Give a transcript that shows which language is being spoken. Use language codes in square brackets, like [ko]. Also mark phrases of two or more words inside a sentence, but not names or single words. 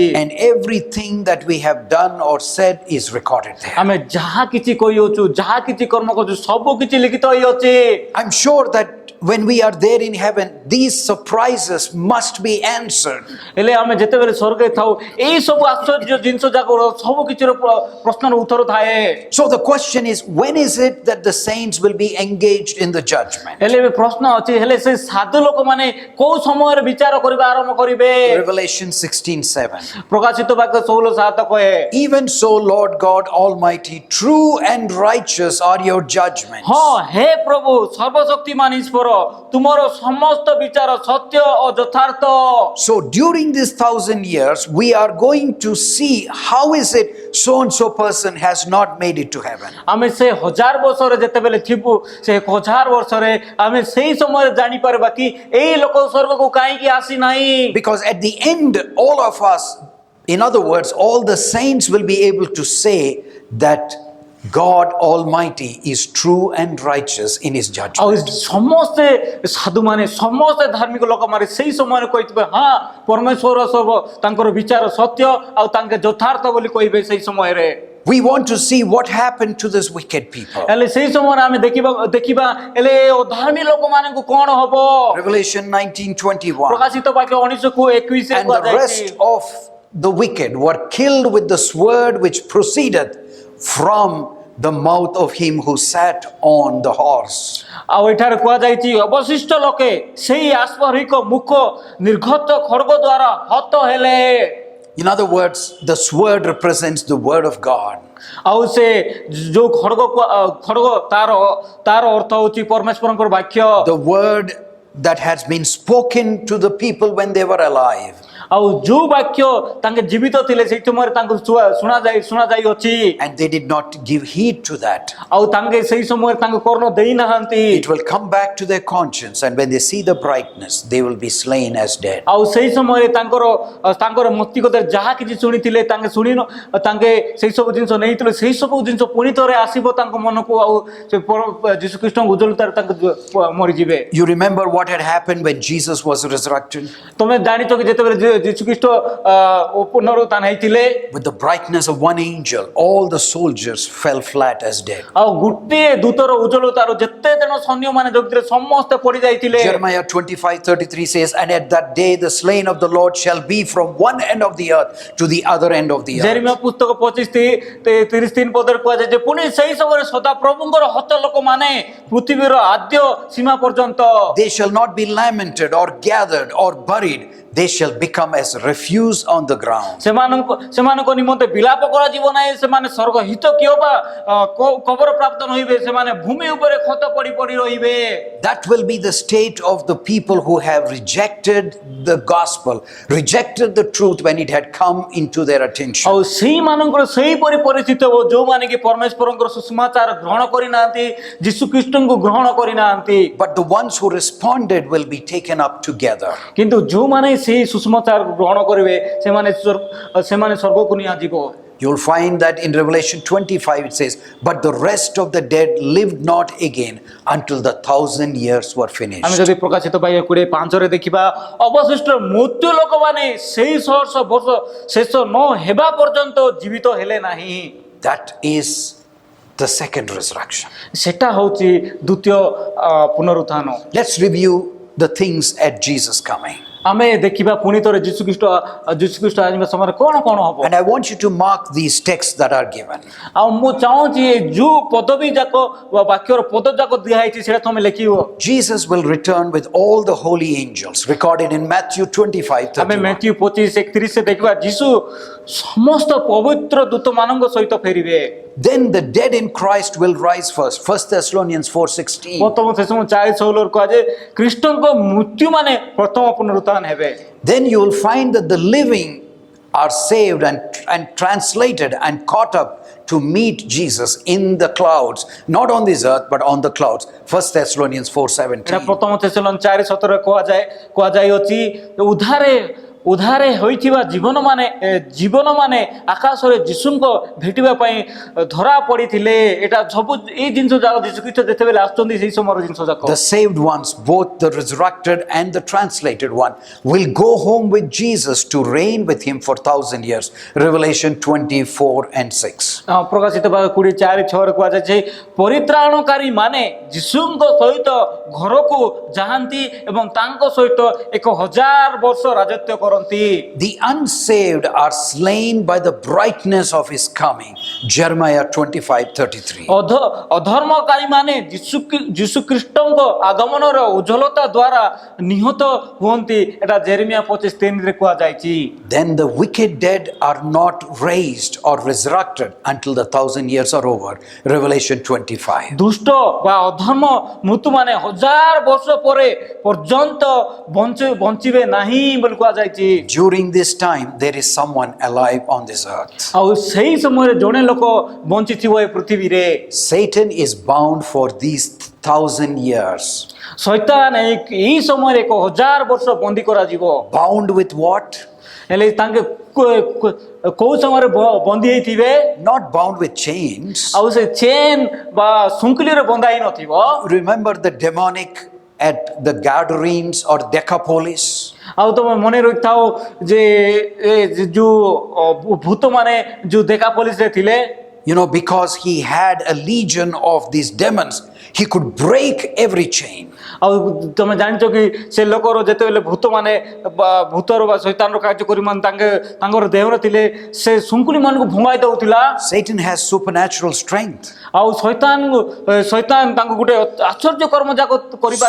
[en] And everything that we have done or said is recorded there. [or] ଆମେ ଯାହା କିଛି କହିଅଛୁ ଯାହା କିଛି କର୍ମ କରୁଛୁ ସବୁ କିଛି ଲିଖିତ ହେଇଅଛି। [en] I'm sure that when we are there in heaven, these surprises must be answered. [or] ହେଲେ ଆମେ ଯେତେବେଳେ ସ୍ୱର୍ଗରେ ଥାଉ ଏଇ ସବୁ ଆଶ୍ଚର୍ଯ୍ୟ ଜିନିଷ ଯାକ ସବୁ କିଛିର ପ୍ରଶ୍ନର ଉତ୍ତର ଥାଏ। [en] So the question is, when is it that the saints will be engaged in the judgment? [or] ହେଲେ ଏବେ ପ୍ରଶ୍ନ ଅଛି ହେଲେ ସେ ସାଧୁ ଲୋକମାନେ କୋଉ ସମୟରେ ବିଚାର କରିବା ଆରମ୍ଭ କରିବେ? [en] Revelation 16:7. [or] ପ୍ରକାଶିତ ବାକ୍ୟ 16:7 କହେ, [en] Even so, Lord God Almighty, true and righteous are your judgments. [or] ହଁ ହେ ପ୍ରଭୁ ସର୍ବଶକ୍ତିମାନ ଈଶ୍ୱର ତୁମର ସମସ୍ତ ବିଚାର ସତ୍ୟ ଓ ଯଥାର୍ଥ। [en] So during this 1,000 years, we are going to see how is it so and so person has not made it to heaven. [or] ଆମେ ସେ 1000 ବର୍ଷରେ ଯେତେବେଳେ ଥିବୁ ସେ 1000 ବର୍ଷରେ ଆମେ ସେଇ ସମୟରେ ଜାଣିପାରିବା କି ଏଇ ଲୋକ ସ୍ୱର୍ଗକୁ କାହିଁକି ଆସି ନାହିଁ। [en] Because at the end, all of us, in other words, all the saints will be able to say that God Almighty is true and righteous in his [or] ଆଉ [en] judgment. [or] ସମସ୍ତେ ସାଧୁମାନେ ସମସ୍ତେ ଧାର୍ମିକ ଲୋକମାନେ ସେଇ ସମୟରେ କହିଥିବେ ହଁ ପରମେଶ୍ୱର ସବୁ ତାଙ୍କର ବିଚାର ସତ୍ୟ ଆଉ ତାଙ୍କେ ଯଥାର୍ଥ ବୋଲି କହିବେ ସେଇ ସମୟରେ। [en] We want to see what happened to this wicked people. [or] ହେଲେ ସେଇ ସମୟରେ ଆମେ ଦେଖିବା ହେଲେ ଅଧାର୍ମୀ ଲୋକମାନଙ୍କୁ କଣ ହବ? [en] Revelation 19:21. [or] ପ୍ରକାଶିତ ବାକ୍ୟ 19:21 [en] And the rest of the wicked were killed with the sword which proceeded from the mouth of him who sat on the horse. [or] ଆଉ ଏଠାରେ କୁହାଯାଇଛି ଅବଶିଷ୍ଟ ଲୋକେ ସେଇ ଆଶ୍ଚର୍ଯ୍ୟକ ମୁଖ ନିର୍ଘତ ଖଡ୍ଗ ଦ୍ୱାରା ହତ ହେଲେ। [en] In other words, the sword represents the word of God. [or] ଆଉ ସେ ଯୋଉ ଖଡ୍ଗ ତାର ଅର୍ଥ ହେଉଛି ପରମେଶ୍ୱରଙ୍କର ବାକ୍ୟ। [en] The word that has been spoken to the people when they were alive. [or] ଆଉ ଯୋଉ ବାକ୍ୟ ତାଙ୍କେ ଜୀବିତ ଥିଲେ ସେଇ ସମୟରେ ତାଙ୍କୁ ଶୁଣା ଯାଇଅଛି [en] And they did not give heed to that. [or] ଆଉ ତାଙ୍କେ ସେଇ ସମୟରେ ତାଙ୍କୁ କର୍ଣ୍ଣ ଦେଇନାହାନ୍ତି। [en] It will come back to their conscience, and when they see the brightness, they will be slain as dead. [or] ଆଉ ସେଇ ସମୟରେ ତାଙ୍କର ମସ୍ତିଷ୍କରେ ଯାହା କିଛି ଶୁଣିଥିଲେ ତାଙ୍କେ ସେଇ ସବୁ ଜିନିଷ ନେଇଥିଲେ, ସେଇ ସବୁ ଜିନିଷ ପୁଣି ଥରେ ଆସିବ ତାଙ୍କ ମନକୁ, ଆଉ ସେ ଯୀଶୁଖ୍ରୀଷ୍ଟଙ୍କ ଉଜ୍ଜ୍ୱଳତାରେ ତାଙ୍କୁ ମରିଯିବେ। [en] You remember what had happened when Jesus was resurrected? [or] ତମେ ଜାଣିଛ କି ଯେତେବେଳେ ଯୀଶୁଖ୍ରୀଷ୍ଟ ପୁନରୁତ୍ଥାନ ହେଇଥିଲେ, [en] With the brightness of one angel, all the soldiers fell flat as dead. [or] ଆଉ ଗୋଟିଏ ଦୂତର ଉଜ୍ଜ୍ୱଳତାରୁ ଯେତେ ଜଣ ସୈନ୍ୟମାନେ ଯୋଗିଥିଲେ ସମସ୍ତେ ପଡି ଯାଇଥିଲେ। [en] Jeremiah 25:33 says, and at that day the slain of the Lord shall be from one end of the earth to the other end of the earth. [or] ଜେରେମିୟା ପୁସ୍ତକ 25:33 ପଦରେ କୁହାଯାଏ ଯେ ପୁଣି ସେଇ ସମୟରେ ସଦା ପ୍ରଭୁଙ୍କର ହତ ଲୋକମାନେ ପୃଥିବୀର ଆଦ୍ୟ ସୀମା ପର୍ଯ୍ୟନ୍ତ [en] They shall not be lamented or gathered or buried. They shall become as refuse on the ground. [or] ସେମାନଙ୍କ ନିମନ୍ତେ ବିଳାପ କରାଯିବ ନାହିଁ, ସେମାନେ ସ୍ୱର୍ଗ ହିତ କିଏ ବା କବର ପ୍ରାପ୍ତ ନହିବେ, ସେମାନେ ଭୂମି ଉପରେ ଖତ ପଡ଼ି ପଡ଼ି ରହିବେ। [en] That will be the state of the people who have rejected the gospel, rejected the truth when it had come into their attention. [or] ଆଉ ସେଇମାନଙ୍କର ସେଇପରି ପରିସ୍ଥିତି ହେବ ଯୋଉମାନେ କି ପରମେଶ୍ୱରଙ୍କର ସୁସମାଚାର ଗ୍ରହଣ କରିନାହାନ୍ତି, ଯୀଶୁଖ୍ରୀଷ୍ଟଙ୍କୁ ଗ୍ରହଣ କରିନାହାନ୍ତି। [en] But the ones who responded will be taken up together. [or] କିନ୍ତୁ ଯୋଉମାନେ ସେଇ ସୁସମାଚାର ଗ୍ରହଣ କରିବେ ସେମାନେ ସ୍ୱର୍ଗକୁ ନିଆଯିବ। [en] You'll find that in Revelation 25 it says, but the rest of the dead lived not again until the 1,000 years were finished. [or] ଆମେ ଯଦି ପ୍ରକାଶିତ ବାକ୍ୟ 20:5 ରେ ଦେଖିବା, ଅବଶିଷ୍ଟ ମୃତ୍ୟୁ ଲୋକମାନେ ସେଇ 100 ବର୍ଷ ଶେଷ ନ ହେବା ପର୍ଯ୍ୟନ୍ତ ଜୀବିତ ହେଲେ ନାହିଁ। [en] That is the second resurrection. [or] ସେଟା ହଉଛି ଦ୍ୱିତୀୟ ପୁନରୁତ୍ଥାନ। [en] Let's review the things at Jesus coming. [or] ଆମେ ଦେଖିବା ପୁଣି ଥରେ ଯୀଶୁଖ୍ରୀଷ୍ଟ ଆସିବା ସମୟରେ କଣ କଣ ହବ। [en] And I want you to mark these texts that are given. [or] ଆଉ ମୁଁ ଚାହୁଁଛି ଯୋଉ ପଦବୀ ଯାକ ବାକ୍ୟର ପଦ ଯାକ ଦିଆ ହେଇଛି ସେଟା ତମେ ଲେଖିବ। [en] Jesus will return with all the holy angels, recorded in Matthew 25:31. [or] ଆମେ ମାଥ୍ୟୁ 25:31 ଦେଖିବା ଯୀଶୁ ସମସ୍ତ ପବିତ୍ର ଦୂତମାନଙ୍କ ସହିତ ଫେରିବେ। [en] Then the dead in Christ will rise first. 1 Thessalonians 4:16. [or] ପ୍ରଥମ ଶେଷମ 4:16 କୁହାଯାଏ ଖ୍ରୀଷ୍ଟଙ୍କ ମୃତ୍ୟୁ ମାନେ ପ୍ରଥମ ପୁନରୁତ୍ଥାନ ହେବେ। [en] Then you will find that the living are saved and translated and caught up to meet Jesus in the clouds, not on this earth but on the clouds. 1 Thessalonians [or] ଏଟା 4:17. ପ୍ରଥମ ଶେଷମ 4:17 କୁହାଯାଇଅଛି ଉଦ୍ଧାରେ ହୋଇଥିବା ଜୀବନ ମାନେ ଆକାଶରେ ଯୀଶୁଙ୍କ ଭେଟିବା ପାଇଁ ଧରା ପଡ଼ିଥିଲେ। ଏଟା ସବୁ ଏଇ ଜିନିଷ ଯାକ ଯୀଶୁଖ୍ରୀଷ୍ଟ ଯେତେବେଳେ ଆସୁଛନ୍ତି ସେଇ ସମୟର ଜିନିଷ ଯାକ। [en] The saved ones, both the resurrected and the translated one, will go home with Jesus to reign with him for 1,000 years. Revelation 24:6. [or] ପ୍ରକାଶିତ 20:4-6 କୁହାଯାଇଛି ପରିତ୍ରାଣକାରୀ ମାନେ ଯୀଶୁଙ୍କ ସହିତ ଘରକୁ ଯାଆନ୍ତି ଏବଂ ତାଙ୍କ ସହିତ 1,000 ବର୍ଷ ରାଜତ୍ୱ କରନ୍ତି। [en] The unsaved are slain by the brightness of his coming. Jeremiah 25:33. [or] ଅଧର୍ମକାରୀ ମାନେ ଯୀଶୁଖ୍ରୀଷ୍ଟଙ୍କ ଆଗମନର ଉଜ୍ଜ୍ୱଳତା ଦ୍ୱାରା ନିହତ ହୁଅନ୍ତି। ଏଟା ଜେରେମିୟା 25:3 କୁହାଯାଇଛି। [en] Then the wicked dead are not raised or resurrected until the 1,000 years are over. Revelation 25. [or] ଦୁଷ୍ଟ ବା ଅଧର୍ମ ମୃତ୍ୟୁ ମାନେ 1,000 ବର୍ଷ ପରେ ପର୍ଯ୍ୟନ୍ତ ବଞ୍ଚିବେ ନାହିଁ ବୋଲି କୁହାଯାଇଛି। [en] During this time, there is someone alive on this earth. [or] ଆଉ ସେଇ ସମୟରେ ଜଣେ ଲୋକ ବଞ୍ଚିଥିବ ଏ ପୃଥିବୀରେ। [en] Satan is bound for these 1,000 years. [or] ଶୈତାନ ଏଇ ସମୟରେ 1,000 ବର୍ଷ ବନ୍ଦୀ କରାଯିବ। [en] Bound with what? [or] ହେଲେ ତାଙ୍କେ କୋଉ ସମୟରେ ବନ୍ଦୀ ହେଇଥିବେ? [en] Not bound with chains. [or] ଆଉ ସେ ଚେନ୍ ବା ଶୃଙ୍ଖଳୀରେ ବନ୍ଧା ହେଇ ନଥିବ। [en] Remember the demonic at the Gadarenes or Decapolis? [or] ଆଉ ତମେ ମନେ ରଖିଥାଉ ଯେ ଯୋଉ ଭୂତ ମାନେ ଯୋଉ ଦେକାପୋଲିସରେ ଥିଲେ, [en] because he had a legion of these demons, he could break every chain. [or] ଆଉ ତମେ ଜାଣିଛ କି ସେ ଲୋକର ଯେତେବେଳେ ଭୂତ ମାନେ ଭୂତର ବା ଶୈତାନର କାର୍ଯ୍ୟକରୀ ମାନେ ତାଙ୍କର ଦେହରେ ଥିଲେ ସେ ଶୃଙ୍ଖଳୀ ମାନଙ୍କୁ ଭଙ୍ଗାଇ ଦଉଥିଲା। [en] Satan has supernatural strength. [or] ଆଉ ଶୈତାନ ତାଙ୍କୁ ଗୋଟେ ଆଶ୍ଚର୍ଯ୍ୟ କର୍ମ ଯାକ କରିବାର